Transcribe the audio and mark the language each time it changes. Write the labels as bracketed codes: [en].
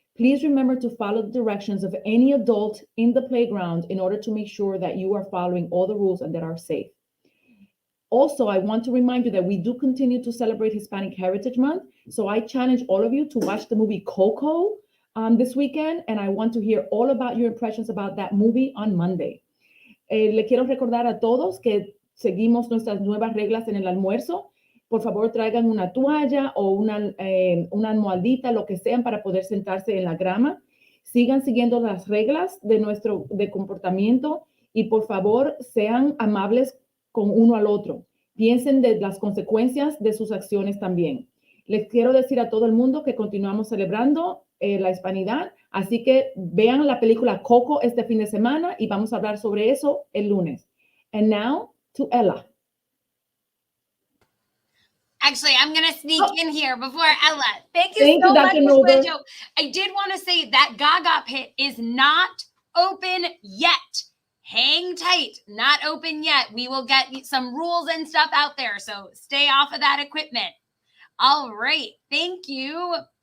[en] Please remember to follow the directions of any adult in the playground in order to make sure that you are following all the rules and that are safe. Also, I want to remind you that we do continue to celebrate Hispanic Heritage Month. So I challenge all of you to watch the movie Coco this weekend, and I want to hear all about your impressions about that movie on Monday. [es] Le quiero recordar a todos que seguimos nuestras nuevas reglas en el almuerzo. Por favor, traigan una toalla o una almohadita, lo que sean, para poder sentarse en la grama. Sigan siguiendo las reglas de comportamiento y por favor sean amables con uno al otro. Piensen de las consecuencias de sus acciones también. Les quiero decir a todo el mundo que continuamos celebrando la hispanidad, así que vean la película Coco este fin de semana y vamos a hablar sobre eso el lunes. [en] And now to Ella. Actually, I'm going to sneak in here before Ella. Thank Thank you so you, much, Dr. Nober. Joe. I did want to say that Gaga pit is not open yet. Hang tight. Not open yet. We will get some rules and stuff out there, so stay off of that equipment. All right. Thank you.